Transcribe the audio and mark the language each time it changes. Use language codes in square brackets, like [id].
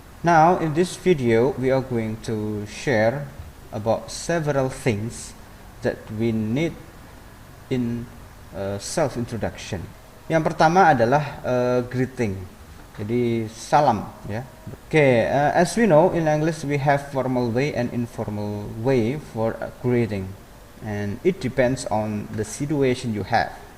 [en] Now in this video we are going to share about several things that we need in self introduction. [id] Yang pertama adalah greeting. Jadi salam, ya. [en] Okay, as we know in English we have formal way and informal way for greeting, and it depends on the situation you have.